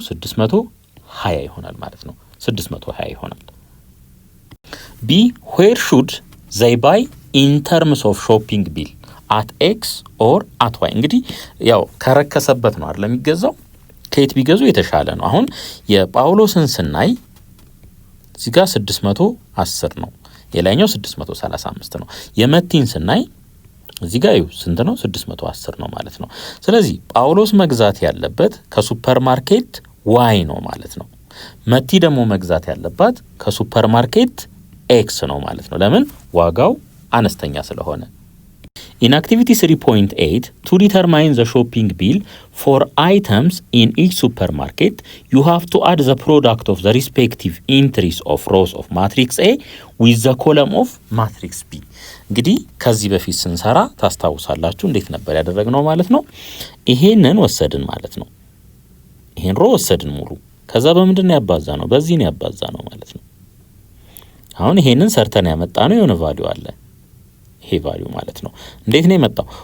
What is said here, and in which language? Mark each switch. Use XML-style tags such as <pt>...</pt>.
<am>620 ይሆናል ማለት ነው። 620 ይሆናል።</am> <en>ቢ where should they buy in terms of shopping bill at X or at Y?</en> <am>እንግዲህ ያው ከረከሰበት ነው አይደል የሚገዛው፣ ከየት ቢገዙ የተሻለ ነው። አሁን የጳውሎስን ስናይ እዚህ ጋር 610 ነው፣ የላይኛው 635 ነው። የመቲን ስናይ እዚህ ጋር ስንት ነው? 610 ነው ማለት ነው። ስለዚህ ጳውሎስ መግዛት ያለበት ከሱፐር ማርኬት ዋይ ነው ማለት ነው። መቲ ደግሞ መግዛት ያለባት ከሱፐር ማርኬት ኤክስ ነው ማለት ነው። ለምን? ዋጋው አነስተኛ ስለሆነ።</am> <en>In activity 3.8 to determine the shopping bill for items in each supermarket, you have to add the product of the respective entries of rows of matrix A with the column of matrix B.</en> <am>እንግዲህ ከዚህ በፊት ስንሰራ ታስታውሳላችሁ እንዴት ነበር ያደረግነው ማለት ነው። ይሄንን ወሰድን ማለት ነው። ይሄን ሮ ወሰድን ሙሉ። ከዛ በምንድን ነው ያባዛ ነው? በዚህ ነው ያባዛ ነው ማለት ነው። አሁን ይሄንን ሰርተን ያመጣ ነው የሆነ ቫልዩ አለ። ይሄ ቫልዩ ማለት ነው እንዴት ነው የመጣው?</am>